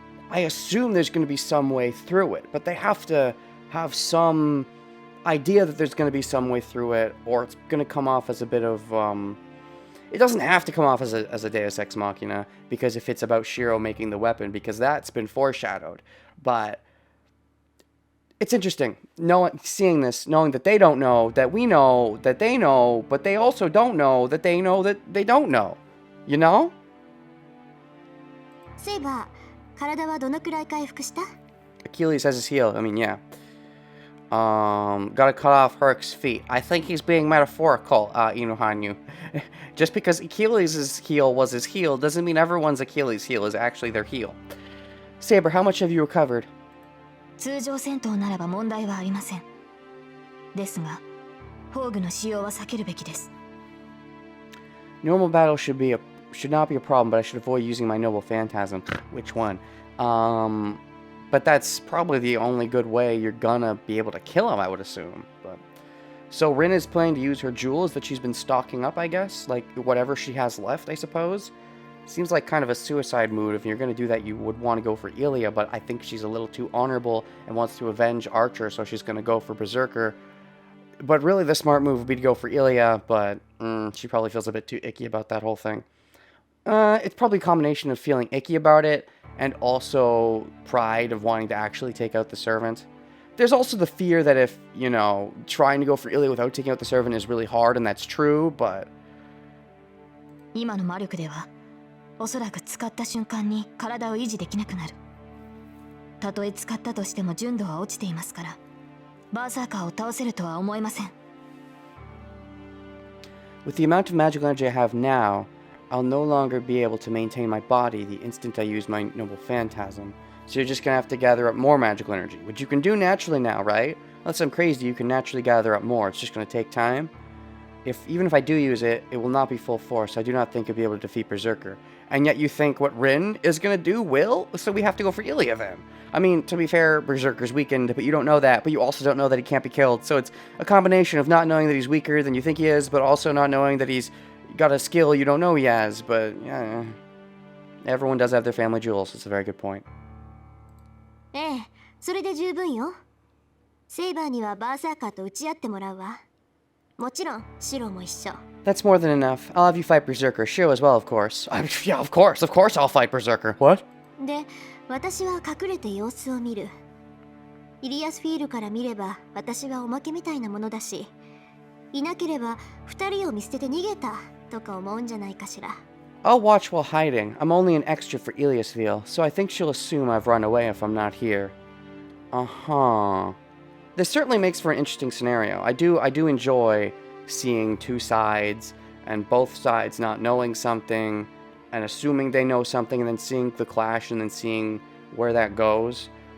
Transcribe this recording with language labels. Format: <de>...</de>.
<en>I assume there's going to be some way through it, but they have to have some idea that there's going to be some way through it, or it's going to come off as a bit of, it doesn't have to come off as a Deus Ex Machina, because if it's about Shiro making the weapon, because that's been foreshadowed, but it's interesting, seeing this, knowing that they don't know, that we know, that they know, but they also don't know that they know that they don't know, you know?</en> <ja>セイバー、体はどのくらい回復した？</ja> <en>Achilles has his heel. I mean, yeah. Gotta cut off Herc's feet. I think he's being metaphorical, Inohanyu. Just because Achilles' heel was his heel doesn't mean everyone's Achilles' heel is actually their heel. Saber, how much have you recovered?</en> <ja>通常戦闘ならば問題はありません。ですが、宝具の使用は避けるべきです。</ja> <en>Normal battle should not be a problem, but I should avoid using my noble phantasm. Which one? But that's probably the only good way you're gonna be able to kill him, I would assume. But so Rin is planning to use her jewels that she's been stocking up, I guess? Like, whatever she has left, I suppose? Seems like kind of a suicide move. If you're gonna do that, you would want to go for Ilya, but I think she's a little too honorable and wants to avenge Archer, so she's gonna go for Berserker. But really, the smart move would be to go for Ilya, but she probably feels a bit too icky about that whole thing. It's probably a combination of feeling icky about it and also pride of wanting to actually take out the servant. There's also the fear that if, you know, trying to go for Ilya without taking out the servant is really hard, and that's true, but...</en> <ja>今の魔力では、おそらく使った瞬間に体を維持できなくなる。たとえ使ったとしても純度は落ちていますから、バーサーカーを倒せるとは思えません。</ja> <en>With the amount of magical energy I have now, I'll no longer be able to maintain my body the instant I use my noble phantasm. So you're just gonna have to gather up more magical energy, which you can do naturally now, right? Unless I'm crazy, you can naturally gather up more. It's just gonna take time. Even if I do use it, it will not be full force. I do not think I'll be able to defeat Berserker. And yet you think what Rin is gonna do will? So we have to go for Ilya then. I mean, to be fair, Berserker's weakened, but you don't know that, but you also don't know that he can't be killed. So it's a combination of not knowing that he's weaker than you think he is, but also not knowing that he's got a skill you don't know he has, but yeah. Everyone does have their family jewels. It's a very good point.</en> <ja>ええ、それで十分よ。セイバーにはバーサーカーと打ち合ってもらうわ。もちろん、シロも一緒。</ja> <en>That's more than enough. I'll have you fight Berserker. Shiro as well, of course. Yeah, of course I'll fight Berserker. What?</en> <ja>で、私は隠れて様子を見る。イリアスフィールから見れば、私はおまけみたいなものだし、いなければ二人を見捨てて逃げたとか思うんじゃないかしら。</ja> <en>I'll watch while hiding. I'm only an extra for Iliasville, so I think she'll assume I've run away if I'm not here. Uh-huh. This certainly makes for an interesting scenario. I do enjoy seeing two sides, and both sides not knowing something, and assuming they know something, and then seeing the clash, and then seeing where that goes.</en>